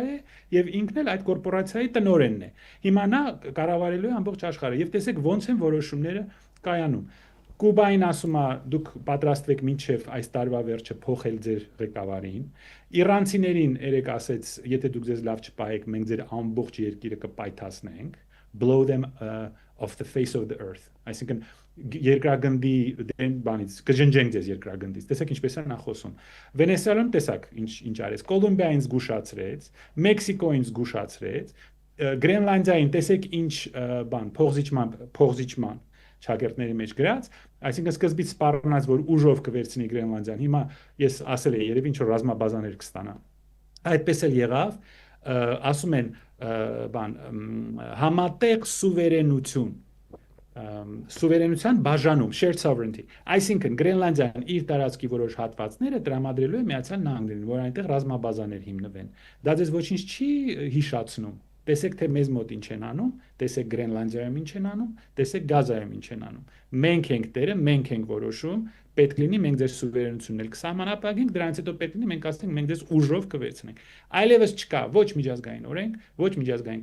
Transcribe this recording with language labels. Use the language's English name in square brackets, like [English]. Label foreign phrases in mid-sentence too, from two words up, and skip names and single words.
[Armenian] է եւ ինքն էլ այդ կորպորացիայի տնօրենն է։ Հիմա նա կառավարելու է ամբողջ աշխարհը եւ տեսեք ոնց են որոշումները կայանում։ Կուբային ասում է դուք պատրաստվեք մինչև այս տարվա վերջը փոխել ձեր ղեկավարին։ Իրանցիներին երեք ասեց, եթե դուք ձեզ լավ չպահեք, մենք ձեր ամբողջ երկիրը կպայթացնենք, [English] blow them off the face of the earth։ [Armenian] Այսինքն երկրագնդի բանից կժնջենք ձեզ երկրագնդից։ Տեսեք ինչպես է նա խոսում։ Վենեսուելան տեսակ ինչ արեց։ Կոլումբիային զգուշացրեց, Մեքսիկոին զգուշացրեց, Գրենլանդիային տեսեք ինչ բան, փողզիչման շագերտների մեջ գրած, այսինքն սկզբից սպառնաց, որ ուժով կվերցնի Գրենլանդիան, հիմա ես ասել եմ, երևի ինչ որ ռազմաբազաներ կստանա։ Այդպես էլ եղավ, ասում են բան համատեղ սուվերենություն, սուվերենության բաժանում, [English] shared sovereignty, [Armenian] այսինքն Գրենլանդիան իր տարածքի որոշ հատվածները տրամադրելու է Միացյալ Նահանգներին, որ այնտեղ ռազմաբազաներ հիմնվեն։ Դա ձեզ ոչինչ չի հիշացնում։ Տեսեք թե մեզ մոտ ինչ են անում, տեսեք Գրենլանդիայում ինչ են անում, տեսեք Գազայում ինչ են անում։ Մենք ենք տերը, մենք ենք որոշում, պետք լինի մենք ձեր սուվերենությունն էլ կսահմանափակենք, դրանից հետո պետք լինի մենք ասենք մենք ձեզ ուժով կվերցնենք։ Այլևս չկա ոչ միջազգային օրենք, ոչ միջազգային